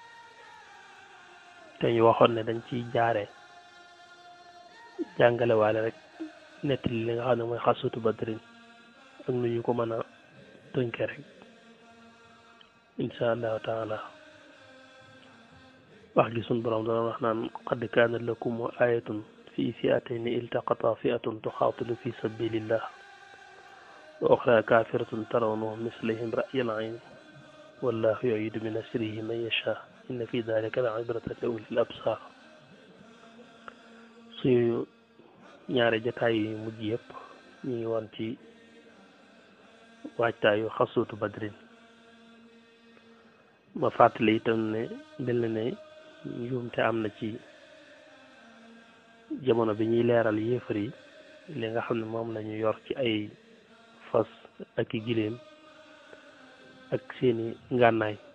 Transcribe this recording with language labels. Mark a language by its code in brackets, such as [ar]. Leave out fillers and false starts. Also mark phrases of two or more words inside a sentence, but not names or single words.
[wo] te ñu waxoon ne dañ ciy jaare jàngale waale rek nettali li nga xam ne mooy xasatu badrin ak nu ñu ko mën a tënke rek [ar] إن شاء الله تعالى [wo] wax gi sunu borom doon wax naan [ar] قد كان لكم آية في فئتين التقطا فئة تقاتل في سبيل الله وأخرى كافرة ترونهم مثلهم رأي العين والله يعيد من نصره من يشاء إن في ذلك لعبرة لأولي الأبصار [wo] suñu ñaari jotaay yu mujj yëpp ñu ngi woon ci waajtaayu xasuutu badrin ma fàttali itam ne mel na ne njuumte am na ci jamono bi ñuy leeral yéefar yi li nga xam ne moom lañu yor ci ay fas ak i giléem ak seeni ngànnaay